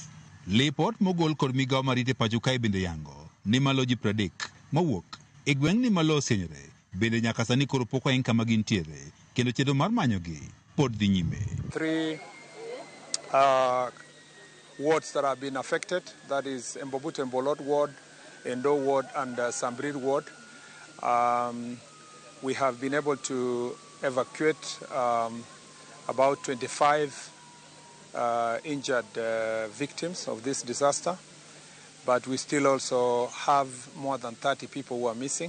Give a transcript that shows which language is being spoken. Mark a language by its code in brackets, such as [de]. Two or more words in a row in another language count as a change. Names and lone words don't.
[luo] Lipot mogol kod migawo marito pacho kae bende yango ni malo ji 30 mawuok e gweng'ni ma lowo sieyore bende nyaka sani koro pok oeng kama gintiere kendo chenro mar manyogi pod dhi nyime. [en] 3 wards that have been affected, that is Mbobut and Bolot ward, Endo ward and Sambrid ward. We have been able to evacuate about 25 injured victims of this disaster, but we still also have more than 30 people who are missing.